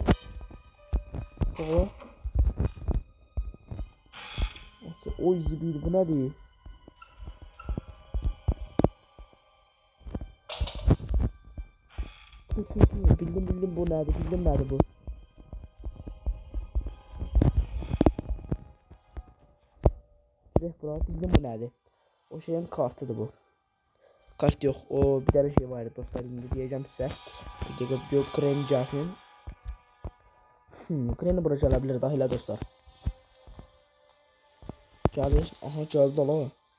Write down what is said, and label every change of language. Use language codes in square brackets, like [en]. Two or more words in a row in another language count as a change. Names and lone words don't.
[az] Oha. Oy zibir bu nədir? Bildim bu nədir? Bildim nədir bu? Bura bildim bu nədir? O şeyin kartıdır bu. Kart yok. [tr] O bir tane şey vardı dostlar. Şimdi diyeceğim size. Bir dakika bir Granny gelsin. Granny buraya gelebilir dahil dostlar. Gelir. Aha geldi lan.